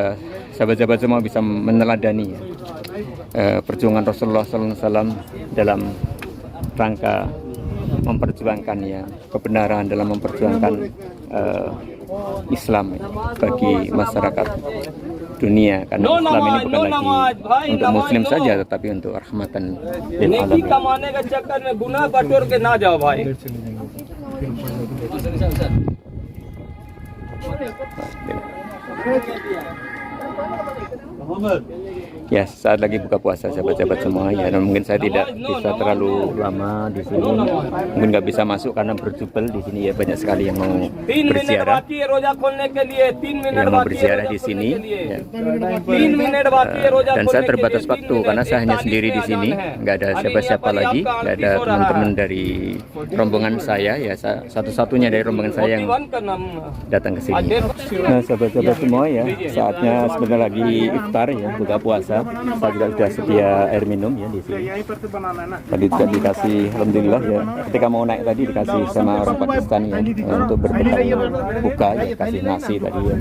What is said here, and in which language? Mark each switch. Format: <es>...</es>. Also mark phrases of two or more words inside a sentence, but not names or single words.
<id>Semoga sahabat-sahabat semua bisa meneladani ya, perjuangan Rasulullah SAW dalam rangka memperjuangkan ya kebenaran, dalam memperjuangkan Islam ya, bagi masyarakat dunia, karena Islam ini bukan lagi untuk Muslim saja tetapi untuk</id> <ar>رحمة لل</ar> <hi>नेकी</hi> <id>alamin.</id> <hi>कमाने के चक्कर में गुनाह बटोर के ना जाओ भाई।</hi> <id>Ya, saat lagi buka puasa sahabat-sahabat semua ya, dan mungkin saya tidak bisa terlalu lama di sini, mungkin nggak bisa masuk karena berjubel di sini ya, banyak sekali yang mau</id> <hi>3 मिनट</hi> <id>berziarah,</id> <hi>बाकी है रोजा खोलने के लिए, 3 मिनट</hi> <id>yang mau</id> <hi>बाकी है</hi> <id>berziarah</id> <hi>रोजा</hi> <id>di</id> <hi>खोलने</hi> <id>sini</id> <hi>के लिए।</hi> <id>ya.</id> <hi>3 मिनट बाकी है रोजा</hi> <id>Dan</id> <hi>खोलने</hi> <id>saya</id> <hi>के</hi> <id>terbatas</id> <hi>लिए,</hi> <id>waktu</id> <hi>3</hi> <id>karena</id> <hi>मिनट,</hi> <id>saya hanya</id> <hi>41</hi> <id>sendiri di</id> <hi>में</hi> <id>sini,</id> <hi>अजान है।</hi> <id>nggak ada</id> <hi>अरे</hi> <id>siapa-siapa</id> <hi>यहाँ पर</hi> <id>lagi,</id> <hi>आपका</hi> <id>nggak ada</id> <hi>आरती हो रहा है।</hi> <id>teman-teman dari rombongan saya ya, satu-satunya dari rombongan saya yang</id> <hi>41 का नाम</hi> <id>datang ke sini. Nah, sahabat-sahabat semua ya, saatnya sebentar lagi iftar ya, buka puasa. Saya juga sudah sedia air minum ya di sini. Tadi juga dikasih, alhamdulillah ya. Ketika mau naik tadi dikasih sama orang Pakistan ya, untuk berbekal buka ya, kasih nasi tadi ya.</id>